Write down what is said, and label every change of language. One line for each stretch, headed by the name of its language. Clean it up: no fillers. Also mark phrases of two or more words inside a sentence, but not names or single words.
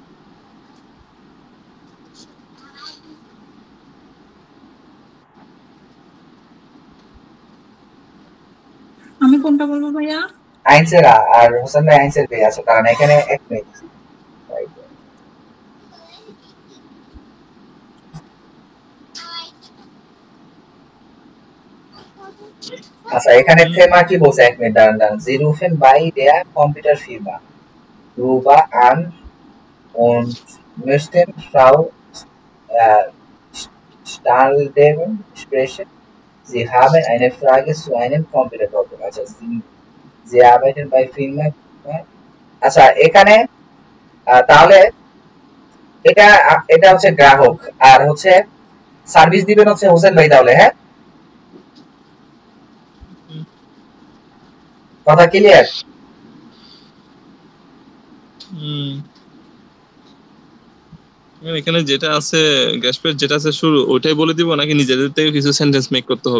Bangla: আমি কোনটা বলবো ভাইয়া আইনসের আ আর হোসেন ভাই আইনসের বে আছে কারণ এখানে এক মিনিট আচ্ছা এখানে থেমা কি বলছে এক মিনিট দাঁড়ান
German: Sie rufen bei der Computerfirma Ruba an und möchten Frau Stahldeven sprechen. Sie haben eine Frage zu einem Computerprogramm. Also Sie arbeiten bei Firma.
Bangla: আচ্ছা এখানে তাহলে এটা হচ্ছে গ্রাহক আর হচ্ছে সার্ভিস দিবেন হচ্ছে হোসেন ভাই তাহলে হ্যাঁ কথা ক্লিয়ার এখানে যেটা আছে গ্যাসপেট যেটা আছে শুরু ওইটাই বলে দিব নাকি নিজেদের থেকে কিছু সেন্টেন্স মেক করতে হবে